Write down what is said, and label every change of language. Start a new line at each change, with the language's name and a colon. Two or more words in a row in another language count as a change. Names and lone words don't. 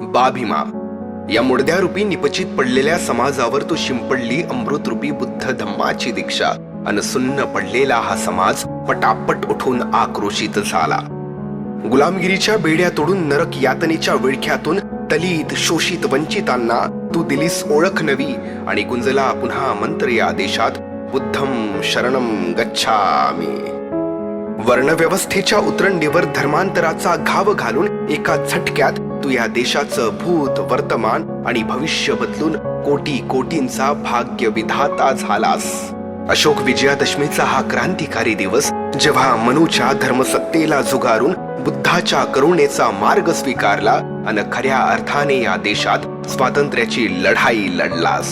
Marathi: बाभीमा या मुडद्यारूपी निपचित पडलेल्या समाजावर तू शिंपडली अमृतरूपी बुद्ध धम्माची दीक्षा अन सुन्न पडलेला हा समाज पटापट उठून आक्रोशित झाला. गुलामगिरीच्या बेड्या तोडून नरक यातनेच्या विळख्यातून दलित शोषित वंचितांना तू दिलीस ओळख नवी आणि गुंजला पुन्हा मंत्र या देशात
Pali: बुद्धम शरणम गच्छामि.
Marathi: वर्णव्यवस्थेच्या उतरंडीवर धर्मांतराचा घाव घालून एका झटक्यात तू या देशाचं भूत वर्तमान आणि भविष्य बदलून कोटी कोटींचा भाग्य विधाता झालास. अशोक विजयादशमीचा हा क्रांतिकारी दिवस जेव्हा मनूच्या धर्मसत्तेला झुगारून बुद्धाच्या करुणेचा मार्ग स्वीकारला आणि खऱ्या अर्थाने या देशात स्वातंत्र्याची लढाई लढलास.